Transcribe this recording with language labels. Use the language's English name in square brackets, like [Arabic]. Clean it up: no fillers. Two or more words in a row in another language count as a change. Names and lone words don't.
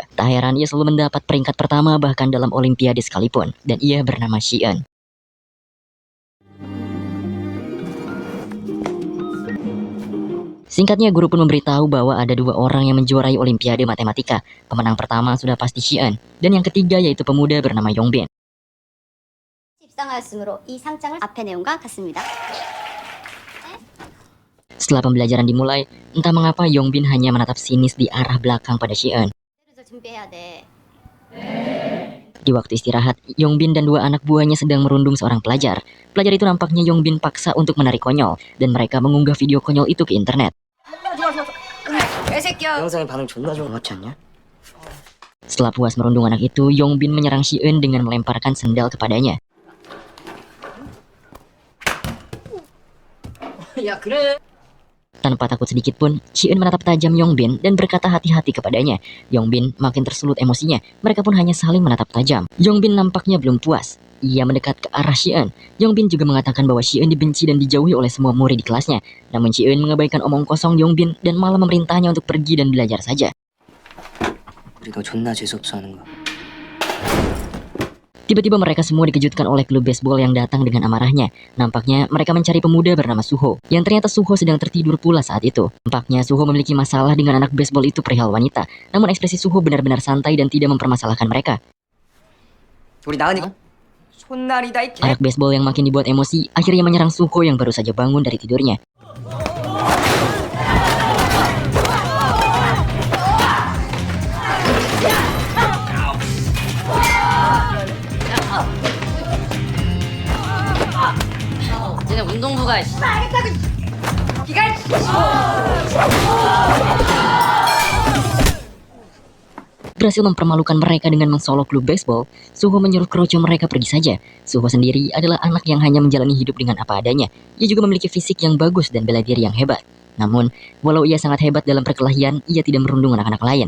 [Indonesian] Tak heran, ia selalu mendapat peringkat pertama bahkan dalam olimpiade sekalipun. Dan ia bernama Shion. Singkatnya, guru pun memberitahu bahwa ada dua orang yang menjuarai olimpiade matematika. Pemenang pertama sudah pasti Shion, dan yang ketiga yaitu pemuda bernama Yongbin. [Korean] 입상하였으므로 이 상장을 앞의 내용과 같습니다. [Indonesian] Setelah pembelajaran dimulai, entah mengapa Yongbin hanya menatap sinis di arah belakang pada Shion. [Korean] 준비해야 돼. [Indonesian] Di waktu istirahat, Yongbin dan dua anak buahnya sedang merundung seorang pelajar. Pelajar itu nampaknya Yongbin paksa untuk menari konyol, dan mereka mengunggah video konyol itu ke internet. [Korean] 영상에 반응 존나 좋은 것 같지 않냐? [Indonesian] Setelah puas merundung anak itu, Yongbin menyerang Shion dengan melemparkan sendal kepadanya. [Korean] 야 그래. [Indonesian] Tanpa takut sedikit pun, Shion menatap tajam Yongbin dan berkata hati-hati kepadanya. Yongbin makin tersulut emosinya, mereka pun hanya saling menatap tajam. Yongbin nampaknya belum puas. Ia mendekat ke arah Shion. Yongbin juga mengatakan bahwa Shion dibenci dan dijauhi oleh semua murid di kelasnya. Namun Shion mengabaikan omong kosong Yongbin dan malah memerintahnya untuk pergi dan belajar saja. [Korean] 우리 너 존나 재수없어 하는 거. [Indonesian] Tiba-tiba mereka semua dikejutkan oleh klub baseball yang datang dengan amarahnya. Nampaknya mereka mencari pemuda bernama Suho, yang ternyata Suho sedang tertidur pula saat itu. Nampaknya Suho memiliki masalah dengan anak baseball itu perihal wanita. Namun ekspresi Suho benar-benar santai dan tidak mempermasalahkan mereka. [Korean] 우리 나은이가 손날이다 이 개. [Indonesian] Anak baseball yang makin dibuat emosi akhirnya menyerang Suho yang baru saja bangun dari tidurnya. [Korean] 쟤네 운동부가 [Indonesian] Berhasil mempermalukan mereka dengan mensolok klub baseball, Suho menyuruh kroco mereka pergi saja. Suho sendiri adalah anak yang hanya menjalani hidup dengan apa adanya. Ia juga memiliki fisik yang bagus dan bela diri yang hebat. Namun, walau ia sangat hebat dalam perkelahian, ia tidak merundung anak-anak lain.